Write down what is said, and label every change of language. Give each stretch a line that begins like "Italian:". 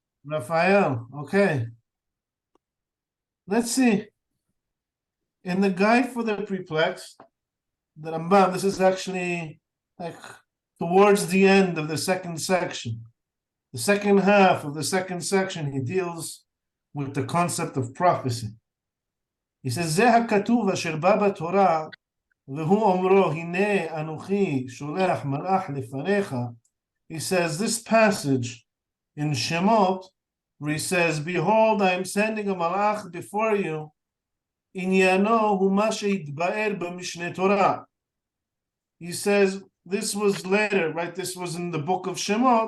English: Raphael, okay. Let's see. In the guide for the perplexed, the Rambam, this is actually like towards the end of the second section. The second half of the second section, he deals with the concept of prophecy. He says,
Hebrew: זה הכתוב אשר בא בתורה, והוא אומרו, הנה אנוכי שולח מלאך לפניך.
English: He says, this passage in Shemot, where he says, behold, I am sending a malach before you,
Hebrew: עניינו הוא מה שהתבאר במשנה תורה.
English: He says, this was later, right? This was in the book of Shemot.